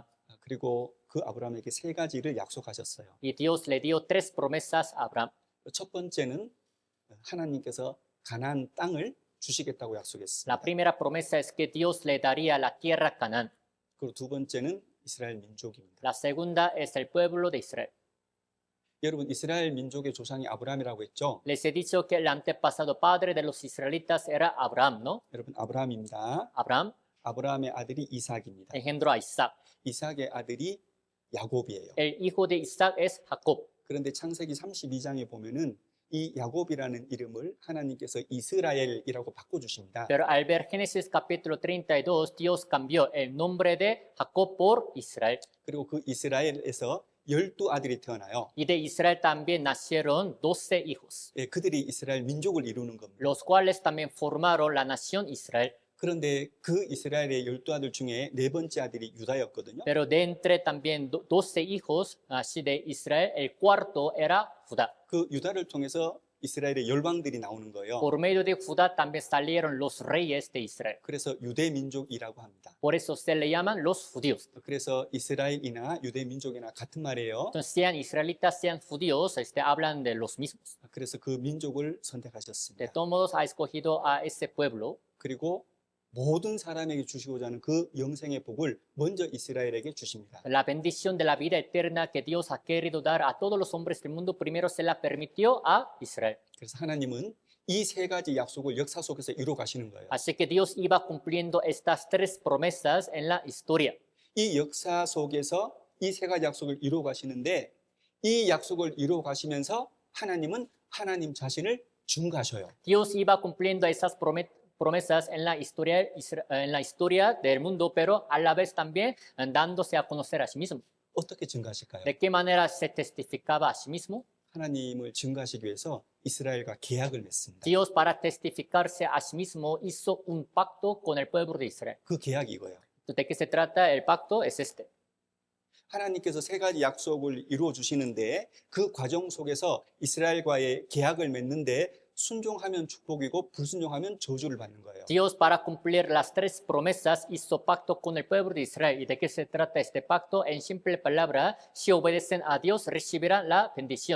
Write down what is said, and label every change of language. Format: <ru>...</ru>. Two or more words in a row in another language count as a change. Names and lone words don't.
<ko>그리고 그 아브라함에게 세 가지를 약속하셨어요.</ko> <es>Y Dios le dio 3 promesas a Abraham.</es> <ko>첫 번째는 하나님께서 가나안 땅을 주시겠다고 약속했습니다.</ko> <es>La primera promesa es que Dios le daría la tierra a Canaán.</es> <ko>그리고 두 번째는 이스라엘 민족입니다.</ko> <es>La segunda es el pueblo de Israel.</es> <ko>여러분 이스라엘 민족의 조상이 아브라함이라고 했죠?</ko> <es>Les he dicho que el antepasado padre de los israelitas era Abraham, ¿no?</es> <ko>여러분 아브라함입니다.</ko> <es>Abraham</es> <ko>아브라함의 아들이 이삭입니다.</ko> <es>engendró a Isaac.</es> <ko>이삭의 아들이 야곱이에요.</ko> <es>El hijo de Isaac es Jacob.</es> <ko>그런데 창세기 32장에 보면은 이 야곱이라는 이름을 하나님께서 이스라엘이라고 바꿔주십니다.</ko> <es>Pero al ver Génesis capítulo 32, Dios cambió el nombre de Jacob por Israel.</es> <ko>그리고 그 이스라엘에서 12아들이 태어나요.</ko> <es>Y de Israel también nacieron 12 hijos,</es> <ko>예, 그들이 이스라엘 민족을 이루는 겁니다.</ko> <es>los cuales también formaron la nación Israel.</es> <ko>그런데 그 이스라엘의 12아들 중에 네 번째 아들이 유다였거든요.</ko> <es>Pero de entre también 12 hijos así de Israel, el cuarto era Judá.</es> <ko>그 유다를 통해서 이스라엘의 열방들이 나오는 거예요.</ko> <es>Por medio de Judá también salieron los reyes de Israel.</es> <ko>그래서 유대 민족이라고 합니다.</ko> <es>Por eso se le llaman los judíos.</es> <ko>그래서 이스라엘이나 유대 민족이나 같은 말이에요.</ko> <es>Entonces, sean israelitas, sean judíos, hablan de los mismos.</es> <ko>그래서 그 민족을</ko> <es>De</es> <ko>선택하셨습니다.</ko> <es>todos modos, ha escogido a ese pueblo</es> <ko>그리고 모든 사람에게 주시고자 하는 그 영생의 복을 먼저 이스라엘에게 주십니다.</ko> <es>la bendición de la vida eterna que Dios ha querido dar a todos los hombres del mundo, primero se la permitió a Israel.</es> <ko>그래서 하나님은 이 세 가지 약속을 역사 속에서 이루어 가시는 거예요.</ko> <es>Así que Dios iba cumpliendo estas tres promesas en la historia.</es> <ko>이 역사 속에서 이 세 가지 약속을 이루어 가시는데 이 약속을 이루어 가시면서 하나님은 하나님 자신을 증거하셔요.</ko> <es>Dios iba cumpliendo esas promesas en la historia del mundo, pero a la vez también dándose a conocer a sí mismo.</es> <ko>어떻게 증거하실까요?</ko> <es>¿De qué manera se testificaba a sí mismo?</es> <ko>하나님을 증거하시기 위해서 이스라엘과 계약을 맺습니다.</ko> <es>Dios, para testificarse a sí mismo, hizo un pacto con el pueblo de Israel.</es> <ko>그 계약이 이거예요.</ko> <es>¿De qué se trata? El pacto es este.</es> <ko>하나님께서 세 가지 약속을 이루어 주시는데 그 과정 속에서 이스라엘과의 계약을 맺는데 순종하면 축복이고 불순종하면 저주를 받는 거예요.</ko> <es>Dios, para cumplir las tres promesas, hizo pacto con el pueblo de Israel. ¿Y de qué se trata este pacto? En simple palabra, si obedecen a Dios, recibirán la bendición.</es>